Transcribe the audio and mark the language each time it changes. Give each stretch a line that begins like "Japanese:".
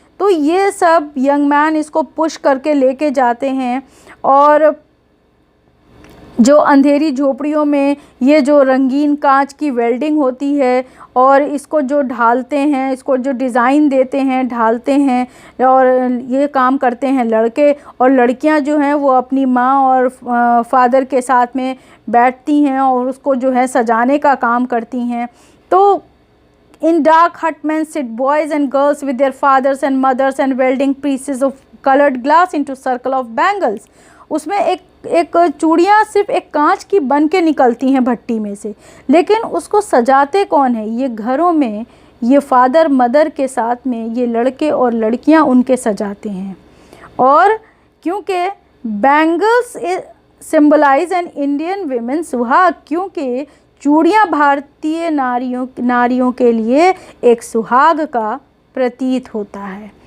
Hindi: तो ये सब यंग मैन इसको पुश करके लेके जाते हैं, और जो अंधेरी झोपड़ियों में ये जो रंगीन कांच की वेल्डिंग होती है, और इसको जो ढालते हैं, इसको जो डिज़ाइन देते हैं, ढालते हैं, और ये काम करते हैं लड़के. और लड़कियां जो हैं वो अपनी माँ और फादर के साथ में बैठती हैं और उसको जो है सजाने का काम करती हैं.
English: तो in dark hutmen sit boys and girls with their fathers and mothers and welding pieces of colored glass into circle of bangles.
Hindi: उसमें एक चूड़ियाँ सिर्फ एक कांच की बन के निकलती हैं भट्टी में से, लेकिन उसको सजाते कौन है, ये घरों में ये फादर मदर के साथ में ये लड़के और लड़कियाँ उनके सजाते हैं. और क्योंकि
English: bangles symbolise an Indian women
Hindi: सुहाग, क्योंकि चूड़ियाँ भारतीय नारियों के लिए एक सुहाग का प्रतीत होता है.